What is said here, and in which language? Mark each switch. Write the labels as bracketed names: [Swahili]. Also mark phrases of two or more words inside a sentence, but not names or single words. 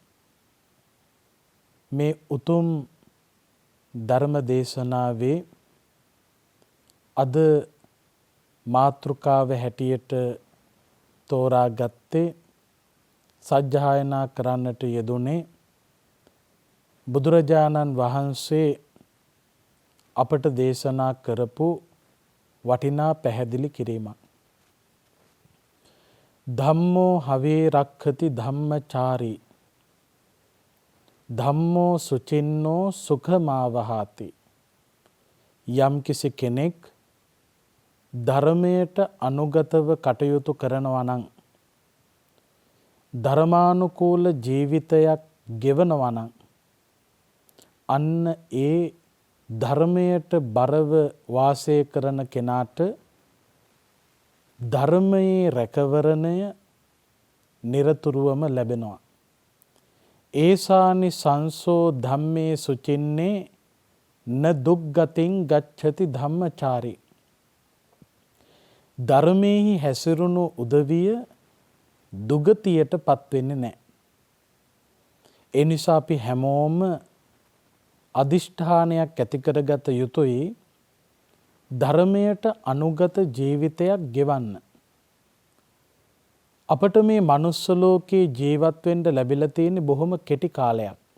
[Sinhala] මේ උතුම් ධර්ම දේශනාවේ අද මාතෘකාව හැටියට තෝරාගත්තේ සජ්ජායනා කරන්නට යෙදුනේ බුදුරජාණන් වහන්සේ අපට දේශනා කරපු වටිනා පැහැදිලි කිරීමක්. [Pali] ධම්මෝ හවේ රක්ඛති ධම්මචාරී ධම්මෝ සුචින්නෝ සුඛමාවහාති. [Sinhala] යම්කිසි කෙනෙක් ධර්මයට අනුගතව කටයුතු කරනවා නම්, ධර්මානුකූල ජීවිතයක් ගෙවනවා නම්, අන්න ඒ ධර්මයට බරව වාසය කරන කෙනාට ධර්මයේ රැකවරණය නිරතුරුවම ලැබෙනවා. [Pali] ඒසානි සංසෝ ධම්මේ සුචින්නේ න දුග්ගතින් ගච්ඡති ධම්මචාරී. [Sinhala] ධර්මයෙහි හැසිරුණු උදවිය දුගතියට පත්වෙන්නේ නැහැ. ඒ නිසා අපි හැමෝම අදිෂ්ඨානයක් ඇති කරගත යුතුයි ධර්මයට අනුගත ජීවිතයක් ගෙවන්න. අපට මේ මනුස්ස ලෝකේ ජීවත් වෙන්න ලැබිලා තියෙන බොහොම කෙටි කාලයක්.